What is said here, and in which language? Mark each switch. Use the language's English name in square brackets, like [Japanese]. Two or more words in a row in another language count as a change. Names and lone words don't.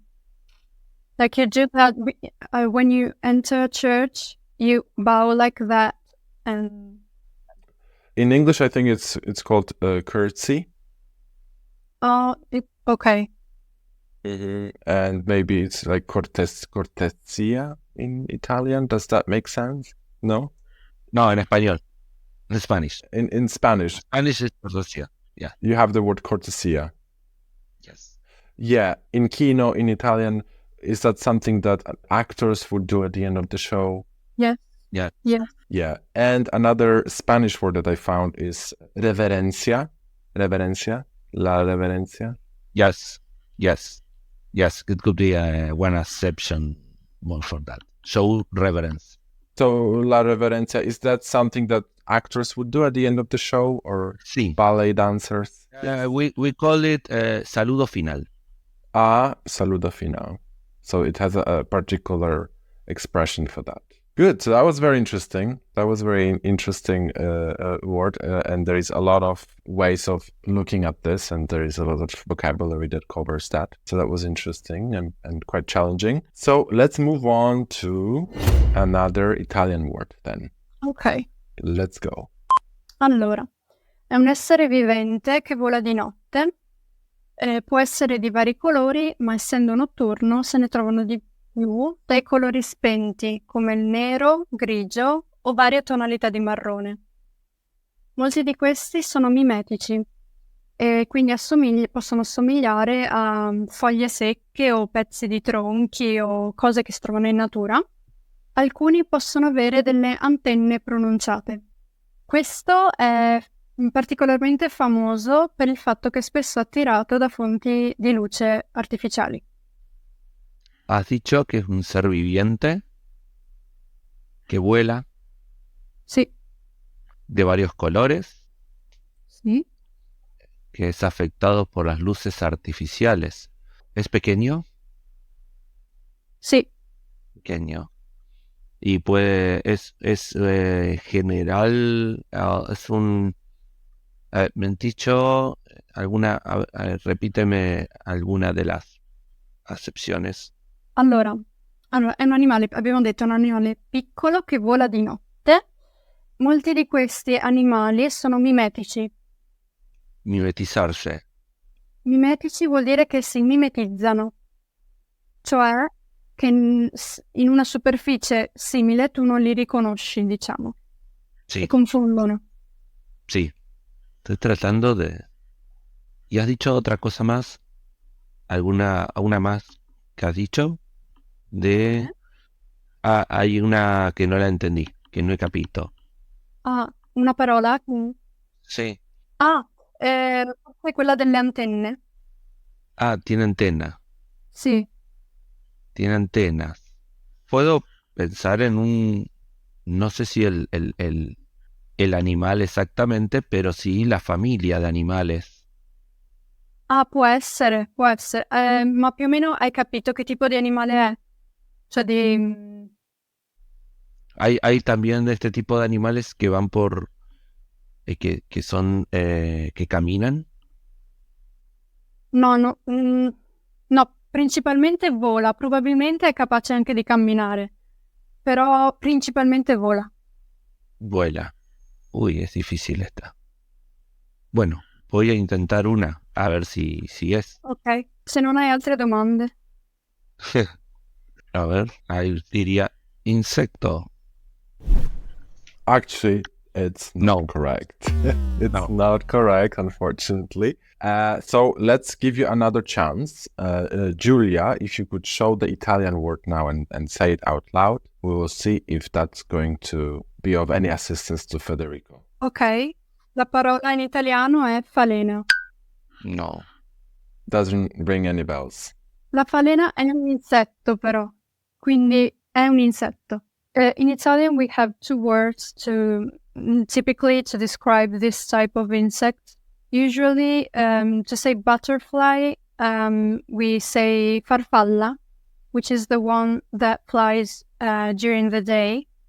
[English] Like you do that when you enter a church, you bow like that. And In English, I think it's called curtsy. okay. And maybe it's like cortesia in Italian. Does that make sense? No? [Spanish] No, en español, [English] en Spanish. In Spanish, Spanish is cortesía. Yeah. you have the word cortesia. Yes. Yeah, in Kino, in Italian, is that something that actors would do at the end of the show? Yes. Yeah. Yeah. Yeah. And another Spanish word that I found is reverencia. [Spanish] Reverencia. La reverencia. [English] Yes. Yes. Yes. It could be one exception more for that. Show reverence. So, [Spanish] la reverencia, [English] is that something that actors would do at the end of the show or [Spanish] Sí. [English] ballet dancers? We call it [Spanish] saludo final. Saludo final. [English] So it has a particular expression for that. Good. So that was very interesting. That was very interesting word. And there is a lot of ways of looking at this, and there is a lot of vocabulary that covers that. So that was interesting and quite challenging. So let's move on to another Italian word then. Ok. Let's go. [Italian] Allora, è un essere vivente che vola di notte. Può essere di vari colori, ma essendo notturno se ne trovano di più dai colori spenti, come il nero, grigio o varie tonalità di marrone. Molti di questi sono mimetici e quindi possono assomigliare a foglie secche o pezzi di tronchi o cose che si trovano in natura. Alcuni possono avere delle antenne pronunciate. Questo è particolarmente famoso per il fatto che è spesso attirato da fonti di luce artificiali. [Spanish] Has dicho que es un ser viviente que vuela [Italian] Sì. [Spanish] de varios colores, [Italian] Sì. [Spanish] que es afectado por las luces artificiales. ¿Es pequeño? [Italian] Sì, [Spanish] Pequeño. Y es general, es un... me han dicho repíteme alguna de las acepciones. [Italian] allora, è un animale, abbiamo detto, è un animale piccolo che vola di notte. Molti di questi animali sono mimetici. [Spanish] Mimetizarse. [Italian] Mimetici vuol dire che si mimetizzano, cioè che in una superficie simile tu non li riconosci, diciamo. [Spanish] Sí, [Italian] Si confondono. [Spanish] sí. Estoy tratando de... ¿Y has dicho otra cosa más? ¿Alguna más que has dicho? De... Ah, hay una que no la entendí, que no [Italian] he capito. Ah, una parola? [Spanish] Sí. [Italian] Forse quella delle antenne. [Spanish] Ah, tiene antena. [Italian] Sì. [Spanish] Tiene antenas. Puedo pensar en un... No sé si el animal exactamente, pero sí la familia de animales. [Italian] Ah, può essere, può essere. Ma più o meno hai capito che tipo di animale è? Cioè di... [Spanish] Hay también de este tipo de animales que van por... que son... que caminan. [Italian] No, no, principalmente vola. Probabilmente è capace anche di camminare. Però principalmente vola. [Spanish] Vuela. Uy, es difícil esta. Bueno, voy a intentar una, a ver si es. [Italian] Ok, se non hai altre domande. [Spanish] A ver, ahí diría insecto. [English] Actually, it's No. not correct. It's No. not correct, unfortunately. So let's give you another chance. Julia, if you could show the Italian word now and say it out loud, we will see if that's going to be of any assistance to Federico. [Italian] Ok, la parola in italiano è falena. [English] No. Doesn't ring any bells. [Italian] La falena è un insetto però, quindi è un insetto. [English] In Italian we have two words typically to describe this type of insect. Usually to say butterfly, we say farfalla, which is the one that flies during the day.